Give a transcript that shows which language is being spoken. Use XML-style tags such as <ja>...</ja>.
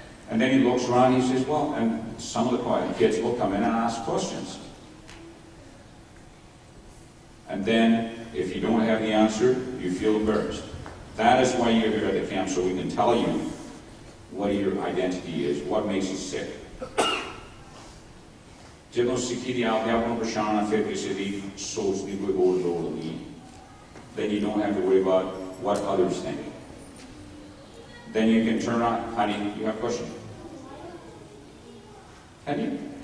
<en>And then he looks around and he says, well, and some of the kids will come in and ask questions. And then If you don't have the answer, you feel embarrassed. That is why you're here at the camp, so we can tell you what your identity is, what makes you sick.</en> <pa>ਜਦੋਂ ਸਿੱਖੀ ਦੀ ਆਪਦੇ ਆਪ ਨੂੰ ਪਛਾਣਨਾ, ਫਿਰ ਕਿਸੇ ਦੀ ਸੋਚ ਦੀ ਕੋਈ ਹੋਰ ਲੋੜ ਨਹੀਂ.</pa> <en>Then you don't have to worry about what others think. Then you can turn on, honey, you have a question? Have you?</en>